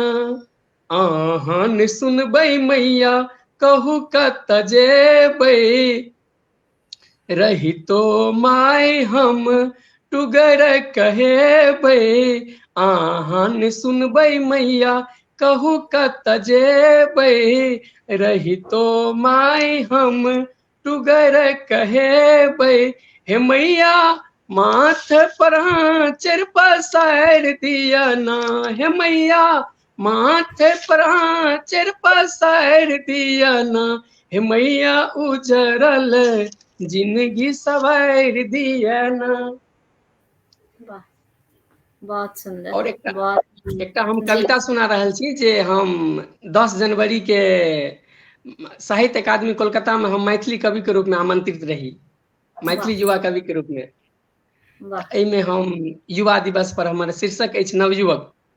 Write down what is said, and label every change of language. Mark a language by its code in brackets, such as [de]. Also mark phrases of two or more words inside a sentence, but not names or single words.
[mai] आहान सुनबै मैया कहू कत जेबै, रहितो माय हम टुगर कहेबै। आहान सुनबै मैया कहू कत जेबै, रहितो माय हम टुगर कहेबै। हे मैया माथ पर आँचर पसार दिया ना, हे मैया माथे पर आँचर पसार दिया ना, हे मैया उजरल जिंदगी सवार दिया ना। वाह बहुत सुंदर। और बहुत एकटा हम जी। कविता सुना रहल छी जे हम 10 जनवरी के साहित्य अकादमी कोलकाता में हम मैथिली कवि के रूप में आमंत्रित रही, मैथिली वाह युवा कवि के रूप में। वाह। एहिमे हम युवा दिवस पर हमर शीर्षक अछि नवयुवक।